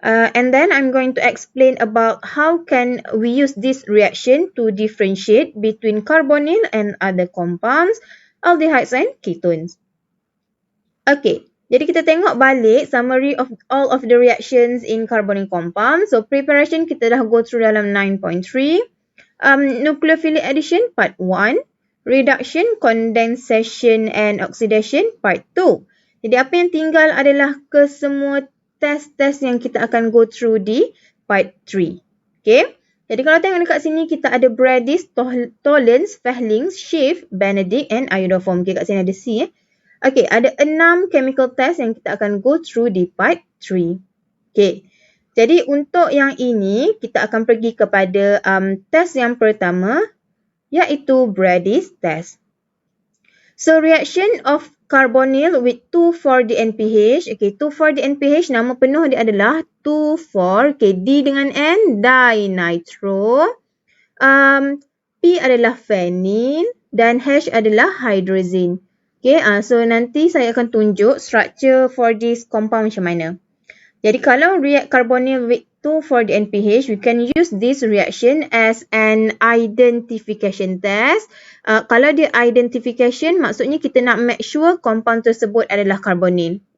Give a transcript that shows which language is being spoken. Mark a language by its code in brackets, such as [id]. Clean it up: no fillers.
[en] And then I'm going to explain about how can we use this reaction to differentiate between carbonyl and other compounds, aldehydes and ketones. Okay. [ms] Jadi kita tengok balik summary of all of the reactions in carbonyl compound. So preparation kita dah go through dalam 9.3. Nucleophilic addition part 1. Reduction, condensation and oxidation part 2. Jadi apa yang tinggal adalah kesemua test-test yang kita akan go through di part 3. Okay. Jadi kalau tengok dekat sini kita ada Brady, Tollens, Fehling, Schiff, Benedict and Iodoform. Okay, kat sini ada C. Okay, ada 6 chemical test yang kita akan go through di part 3. Okay, jadi untuk yang ini, kita akan pergi kepada test yang pertama, iaitu Brady's test. [en] So, reaction of carbonyl with 2,4-DNPH. [ms] Okay, 2,4-DNPH, nama penuh dia adalah 2,4, okay, D dengan N, dinitro. P adalah phenyl dan H adalah hydrazine. Okay, so nanti saya akan tunjuk structure for this compound macam mana. [en] Jadi kalau react carbonyl with 2,4-DNPH, we can use this reaction as an identification test. [ms] Kalau dia identification, maksudnya kita nak make sure compound tersebut adalah carbonyl.